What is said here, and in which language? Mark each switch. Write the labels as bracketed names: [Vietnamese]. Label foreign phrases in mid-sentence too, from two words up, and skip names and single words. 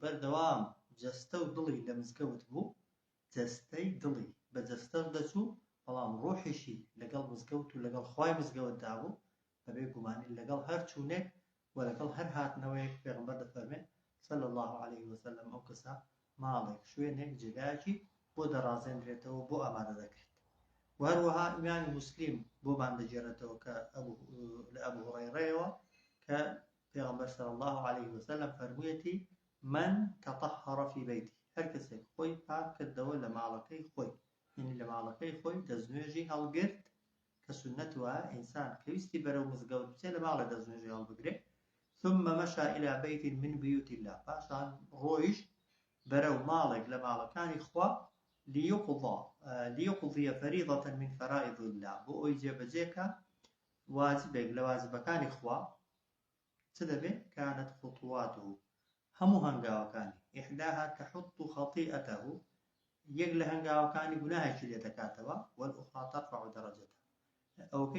[Central Kurdish] بەردەوام جەستە و دڵی لە مزگەوت بوو جەستەی دڵی بە جەستە دەچوو بەڵام ڕۆحیشی لەگەڵ مزگەوت و لەگەڵ خوای مزگەوتدا بوو بەبێ گومانی لەگەڵ هەر چوونێک و لەگەڵ هەر هاتنەوەیەک پێغەمبەر دەفەرمێت [Arabic] صلی الله عليه وسلم [Central Kurdish] ئەو کەسە ماڵێک شوێنێک جێگایەکی بۆ دەڕازێنرێتەوە بۆ ئامادە دەکرێت و هەروەها ئیمامی موسلیم بۆمان دەجێڕێتەوە کە لە ئەبو هورەیرەیەوە کە پێغەمبەر [Arabic] صلی الله عليه وسلم [Central Kurdish] فەرموویەتی [Arabic] من تطهر في بيته [Central Kurdish] هەر کەسێک خۆی پاک کردەوە لە ماڵەکەی خۆی یعنی لە ماڵەکەی خۆی دەستنوێژی هەڵگرت کە سنەت وایە ئینسان کە ویستی بەرەو مزگەوت بچێت لە ماڵە دەستنوێژی هەڵبگرێت [Arabic] ثم مشى إلى بيت من بيوت الله [Central Kurdish] پاشان ڕۆیشت بەرەو ماڵێک لە ماڵەکانی خوا [Arabic] ليقضي فريضة من فرائض الله [Central Kurdish] بۆ ئەوی جێبەجێکە واجبێک لە واجبەکانی خوا چ دەبێت [Arabic] كانت خطواته [Central Kurdish] هەموو هەنگاوەکانی [Arabic] إحداها تحط خطيئته [Central Kurdish] یەک لە هەنگاوەکانی گوناهێکی لێ دەکاتەوە [Arabic] والأخرى ترفع درجته [Central Kurdish] ئەوەکەی